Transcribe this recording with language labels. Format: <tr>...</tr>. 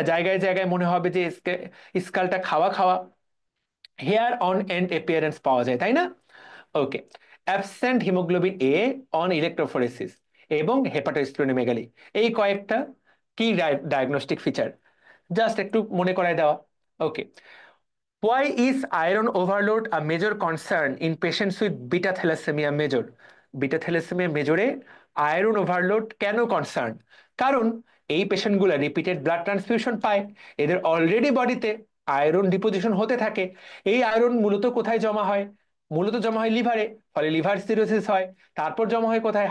<bn>জায়গায় জায়গায় মনে হবে যে স্কালটা খাওয়া খাওয়া।</bn> <en>hair on end appearance</en> <bn>পাওয়া যায়, তাই না? ওকে।</bn> <en>absent haemoglobin A on electrophoresis</en> <bn>এবং হেপাটোস্প্লেনোমেগালি, এই কয়েকটা কি ডায়াগনস্টিক ফিচার, জাস্ট একটু মনে করায় দেওয়া।</bn> <en>Okay. Why is iron overload a major concern in patients with beta thalassemia major?</en> <bn>Beta thalassaemia মেজরে iron overload কেন কনসার্ন? কারণ এই পেশেন্টগুলো রিপিটেড ব্লাড ট্রান্সফিউশন পায়, এদের অলরেডি বডিতে আয়রন ডিপোজিশন হতে থাকে। এই আয়রন মূলত কোথায় জমা হয়? মূলত জমা হয় লিভারে, ফলে লিভার সিরোসিস হয়। তারপর জমা হয় কোথায়?</bn>